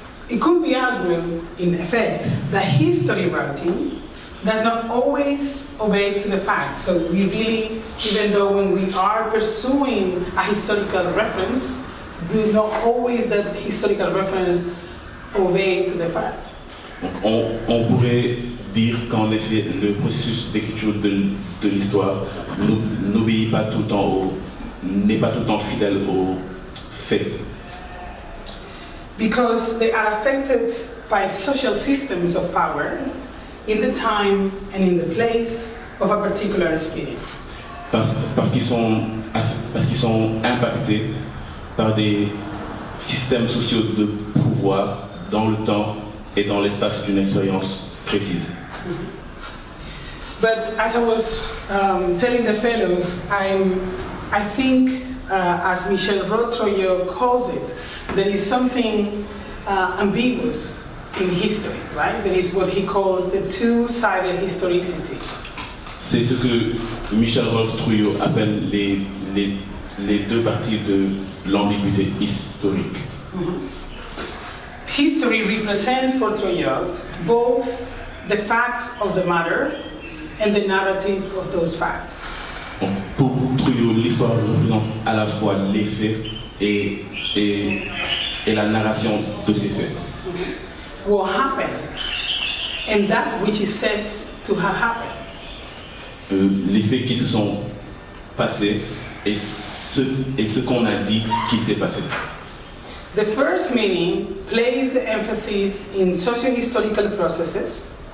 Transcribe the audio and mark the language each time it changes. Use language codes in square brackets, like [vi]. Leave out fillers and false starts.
[en] It could be argued, in effect, that history writing does not always obey to the facts. So we really, even though when we are pursuing a historical reference, do not always that historical reference obey to the facts. [fr] On pourrait dire qu'en effet, le processus d'écriture de l'histoire n'obéit pas tout le temps n'est pas tout le temps fidèle aux faits. [en] Because they are affected by social systems of power in the time and in the place of a particular experience. [fr] Parce qu'ils sont impactés par des systèmes sociaux de pouvoir dans le temps et dans l'espace d'une expérience précise. [en] But as I was telling the fellows, I think, as Michel Rotroyo calls it, there is something ambiguous in history, right? There is what he calls the two-sided historicity. [fr] C'est ce que Michel Rotroyo appelle les deux parties de l'ambiguïté historique. [en] History represents for Troyot both the facts of the matter and the narrative of those facts. [fr] Donc, pour Troyot, l'histoire représente à la fois les faits et la narration de ces faits. [en] What happened and that which is said to have happened. [fr] Les faits qui se sont passés et ce qu'on a dit qui s'est passé. [en] The first meaning places the emphasis in socio-historical processes.